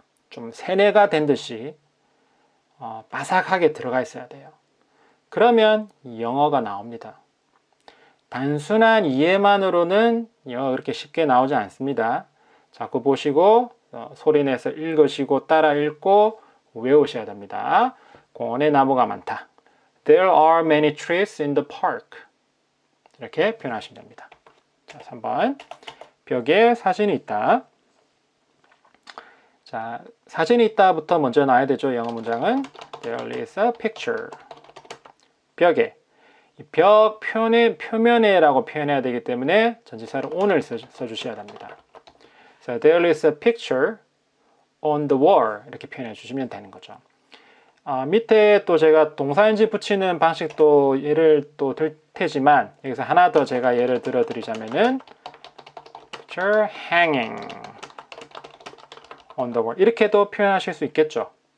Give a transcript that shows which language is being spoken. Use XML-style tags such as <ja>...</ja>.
<ko>좀 세뇌가 된 듯이 바삭하게 들어가 있어야 돼요. 그러면 영어가 나옵니다. 단순한 이해만으로는 영어가 그렇게 쉽게 나오지 않습니다. 자꾸 보시고 소리내서 읽으시고 따라 읽고 외우셔야 됩니다. 공원에 나무가 많다.</ko> <en>There are many trees in the park.</en> <ko>이렇게 표현하시면 됩니다. 자, 3번. 벽에 사진이 있다. 자, 사진이 있다부터 먼저 나와야 되죠. 영어 문장은</ko> <en>There is a picture.</en> <ko>벽에. 벽 표면에라고 표현해야 되기 때문에 전치사를 on을 써주셔야 됩니다. 그래서</ko> <en>There is a picture on the wall.</en> <ko>이렇게 표현해 주시면 되는 거죠. 밑에 또 제가 동사인지 붙이는 방식도 예를 또 들 테지만 여기서 하나 더 제가 예를 들어 드리자면은</ko> <en>picture hanging on the wall</en> <ko>이렇게도 표현하실 수 있겠죠.</ko>